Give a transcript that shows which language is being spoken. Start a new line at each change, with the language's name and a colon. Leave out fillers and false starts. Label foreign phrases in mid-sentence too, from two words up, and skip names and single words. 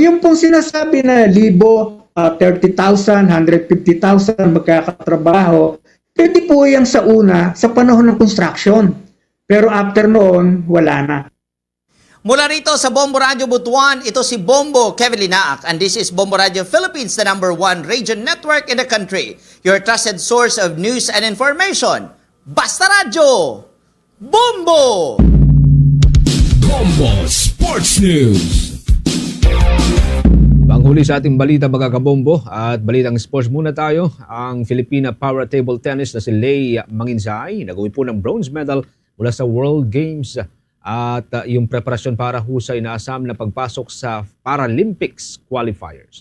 Filipino: Yung pong sinasabi na 30,000, 150,000 magkakatrabaho, pwede po yan sa una, sa panahon ng construction. Pero
English: after noon,
Filipino: wala na. Mula rito sa Bombo Radio Butuan, ito si Bombo Kevin Linaak,
English: and this is Bombo Radio Philippines, the #1 radio network in the country. Your trusted source of news and information.
Filipino: Basta Radio! Bombo! Bombo Sports News. Panghuli sa ating balita, mga kabombo, at balitang sports muna tayo. Ang Filipina Para Table Tennis na si Lei Manginsay nag-uwi po ng
English: bronze medal
Filipino: mula sa World Games at yung preparasyon para husay inaasam na pagpasok sa Paralympics qualifiers.